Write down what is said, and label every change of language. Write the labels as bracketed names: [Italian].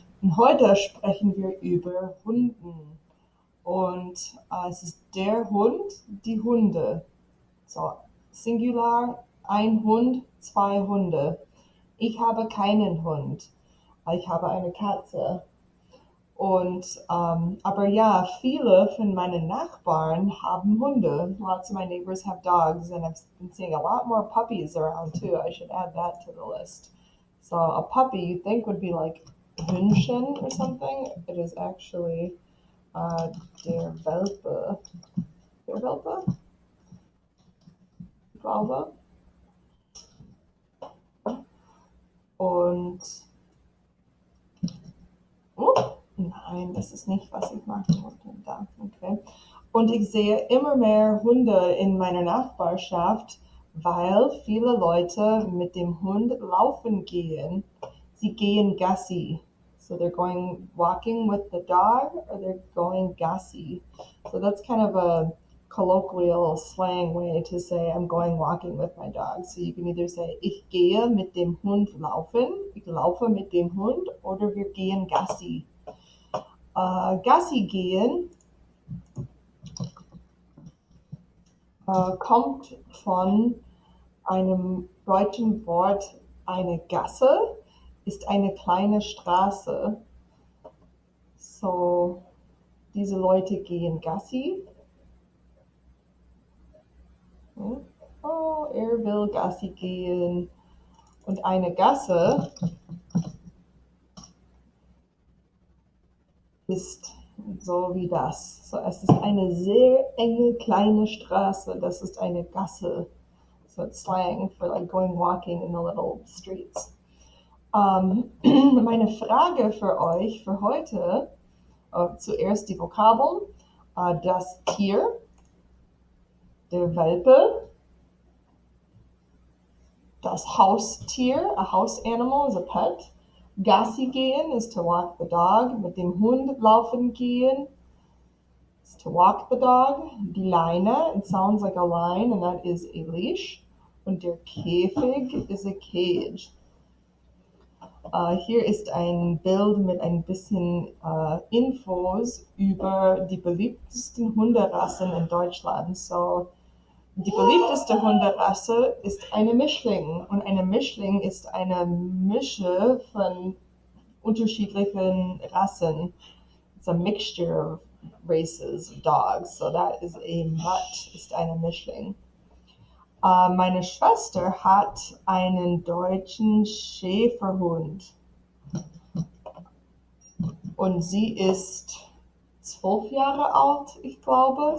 [German] Und heute sprechen wir über Hunden. Und es ist der Hund, die Hunde. So, Singular, ein Hund, zwei Hunde. Ich habe keinen Hund. Ich habe eine Katze. Aber ja, viele von meinen Nachbarn haben Hunde. [English] Lots of my neighbors have dogs, and I've been seeing a lot more puppies around too. I should add that to the list. So a puppy you think would be like Hündchen or something. It is actually der Welpe. [German] Der Welpe? Ich glaube. Und nein, das ist nicht, was ich machen wollte. Da, okay. Und ich sehe immer mehr Hunde in meiner Nachbarschaft, weil viele Leute mit dem Hund laufen gehen. Sie gehen Gassi. [English] So they're going walking with the dog or they're going Gassi. So that's kind of a colloquial slang way to say I'm going walking with my dog. So you can either say [German] ich gehe mit dem Hund laufen, ich laufe mit dem Hund oder wir gehen Gassi. Gassi gehen kommt von einem deutschen Wort, eine Gasse ist eine kleine Straße. So, diese Leute gehen Gassi. Oh, er will Gassi gehen. Und eine Gasse ist so wie das. So, es ist eine sehr enge kleine Straße. Das ist eine Gasse. [English] So it's slang for like going walking in the little streets. [German] Meine Frage für euch für heute, zuerst die Vokabeln, das Tier, der Welpe, das Haustier, [English] a house animal is a pet. [German] Gassi gehen [English] is to walk the dog. [German] Mit dem Hund laufen gehen [English] is to walk the dog. [German] Die Leine, [English] it sounds like a line and that is a leash. [German] Und der Käfig [English] is a cage. [German] Hier ist ein Bild mit ein bisschen Infos über die beliebtesten Hunderassen in Deutschland. So, die beliebteste Hunderasse ist eine Mischling. Und eine Mischling ist eine Mische von unterschiedlichen Rassen. [English] It's a mixture of races of dogs. So that is a Mutt, [German] ist eine Mischling. Meine Schwester hat einen deutschen Schäferhund und sie ist 12 Jahre alt, ich glaube.